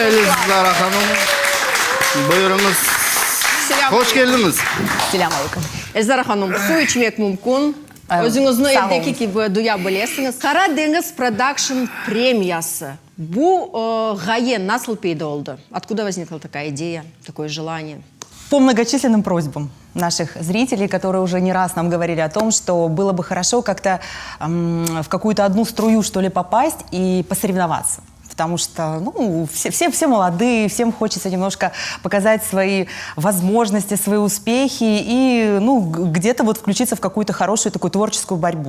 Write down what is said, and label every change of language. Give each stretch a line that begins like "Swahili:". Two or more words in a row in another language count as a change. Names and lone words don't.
Crimean Tatar: Elzara Hanım, buyurunuz. Hoş geldiniz. Selamünaleyküm. Elzara Hanım, su içmek mümkün. Özünüzü evdeki gibi duya bilesiniz. Karadeniz Production Premiyası. Bu gaye nasıl peyda oldu?
Russian: Откуда возникла такая идея, такое желание? По многочисленным просьбам наших зрителей, которые уже не раз нам говорили о том, что было бы хорошо как-то в какую-то одну струю, что ли, попасть и посоревноваться. Потому что, ну, все молодые, всем хочется немножко показать свои возможности, свои успехи и, ну, где-то вот включиться в какую-то хорошую такую творческую борьбу.